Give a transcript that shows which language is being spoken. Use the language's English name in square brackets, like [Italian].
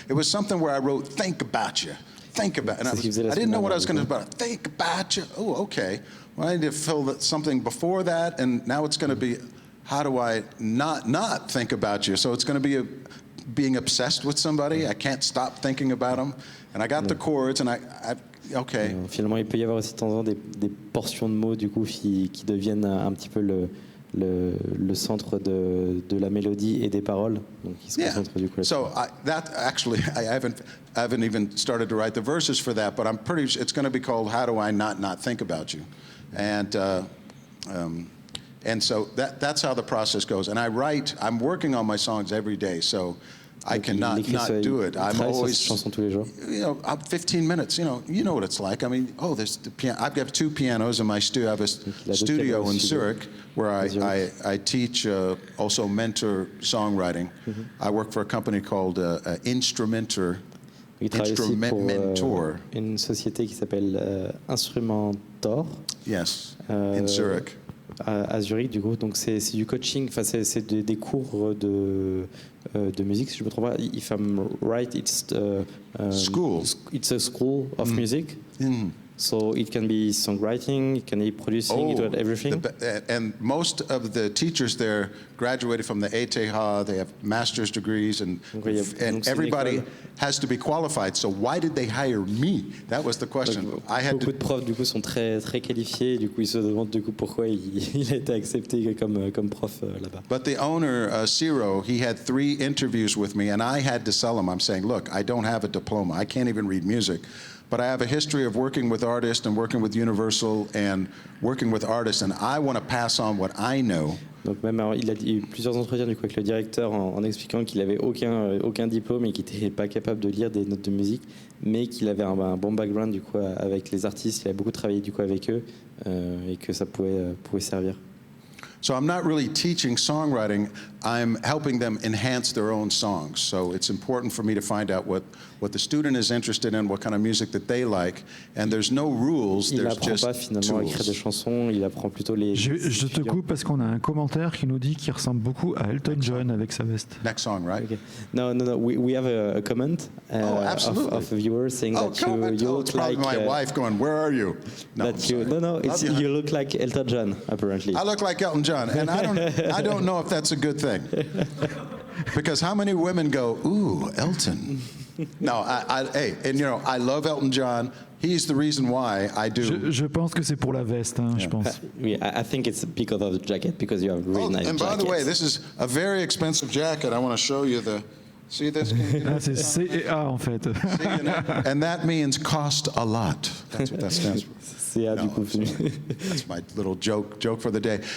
[English] It was something where I wrote think about you. Think about, and I didn't know what I was going to do about it. Think about you. Oh, okay. Well, I need to fill something before that, and now it's going to be, how do I not think about you? So it's going to be being obsessed with somebody. I can't stop thinking about them, and I got the chords, and I okay. [French] Finalement, il peut y avoir aussi de temps en temps des portions de mots du coup qui deviennent un petit peu le centre de la mélodie et des paroles, donc qui se concentrent du coup. [English] So that actually, I haven't even started to write the verses for that, but I'm pretty. It's going to be called "How Do I Not Think About You," and And so that's how the process goes. And I'm working on my songs every day, so I cannot not do it. I'm always, 15 minutes, you know what it's like. I mean, there's the piano. I've got 2 pianos in my studio. I have a studio in Zürich where I teach, also mentor songwriting. I work for a company called Instrumentor. [French] Il travaille aussi pour une société qui s'appelle Instrumentor. [English] Yes, in Zürich. [French] À Zurich, du coup, donc c'est du coaching, enfin c'est des cours de musique, si je me trompe pas. [English] If I'm right, it's school. It's a school of music. So it can be songwriting, it can be producing, it everything. And most of the teachers there graduated from the ETH. They have master's degrees, and everybody has to be qualified. So why did they hire me? That was the question. [French] Beaucoup de profs du coup sont très très qualifiés. Du coup, ils se demandent du coup pourquoi il a été accepté comme prof là-bas. [English] But the owner, Ciro, he had 3 interviews with me, and I had to sell him. I'm saying, look, I don't have a diploma. I can't even read music. But I have a history of working with artists and working with Universal and working with artists, and I want to pass on what I know. [French] Donc même il a eu plusieurs entretiens du coup avec le directeur en expliquant qu'il avait aucun diplôme et qu'il n'était pas capable de lire des notes de musique, mais qu'il avait un bon background du coup avec les artistes. Il avait beaucoup travaillé du coup avec eux et que ça pouvait servir. [English] So I'm not really teaching songwriting, I'm helping them enhance their own songs. So it's important for me to find out what the student is interested in, what kind of music that they like, and there's no rules, there's just [French] tools. Il n'apprend pas finalement à écrire des chansons, il apprend plutôt les... Je te coupe parce qu'on a un commentaire qui nous dit qu'il ressemble beaucoup à Elton John avec sa veste. [English] Next song, right? Okay. No, we have a comment of a viewer saying that you look like... my wife going, where are you? No, you look like Elton John, apparently. I look like Elton John, and I don't know if that's a good thing. Because how many women go, ooh, Elton? No, I love Elton John. He's the reason why I do. [French] Je pense que c'est pour la veste, je pense. [English] I think it's because of the jacket, because you have a really nice jacket. And by the way, this is a very expensive jacket. I want to show you see this? [French] C'est CA en fait. [English] And that means cost a lot. That's what that stands for. That's my little joke for the day.